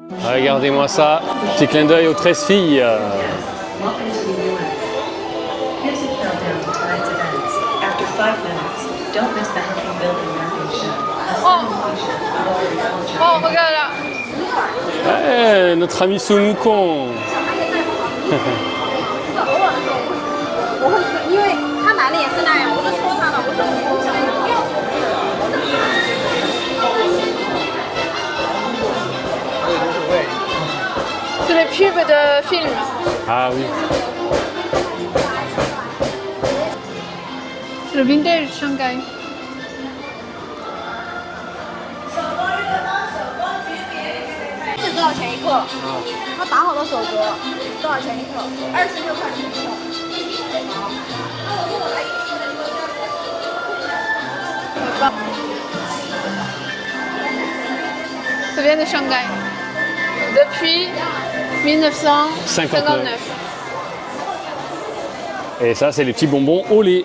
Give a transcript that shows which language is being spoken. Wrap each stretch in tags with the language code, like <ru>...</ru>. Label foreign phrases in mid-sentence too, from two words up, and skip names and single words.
<fr>Regardez-moi ça. Petit clin d'œil aux 13 filles.</fr> <en>Welcome to the UN. Here's a countdown to tonight's events. After 5 minutes, don't miss the Hunting Building Mapping Show. A simulation of agriculture.</en> <fr>Oh, regarde là. Ouais, notre ami Sunwukong.</fr> <zh>因为他男的也是那样，我就说他了，我说你不要。</zh> <fr>C'est les pubs de films. Ah oui. C'est le vintage Shanghai.</fr> <zh>这多少钱一克？他打好的手镯，多少钱一克？26块钱一克。</zh> <fr>Ça vient de Shanghai. Depuis 1959. Et ça, c'est les petits bonbons au lait.</fr>